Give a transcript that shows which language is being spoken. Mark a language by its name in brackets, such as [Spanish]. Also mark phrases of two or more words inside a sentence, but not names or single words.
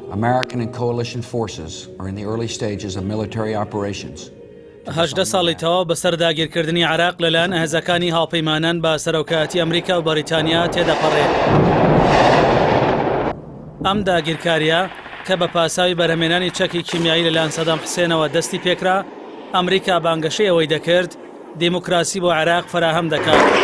[English] American and coalition forces are in the early stages of military operations. [Central Kurdish] 18 ساڵی تەواو بەسەر داگیرکردنی عێراق لەلایەن هێزەکانی هاوپەیمانان بە سەرۆکایەتی ئەمریکا و بەریتانیا تێدەپەڕێت. ئەم داگیرکاریە کە بە پاساوی بەرهەمێنانی چەکی کیمیایی لەلایەن سەدام حوسێنەوە دەستی پێکرا، ئەمریکا بانگەشەی ئەوەی دەکرد دیموکراسی بۆ عێراق فراهەم دەکات.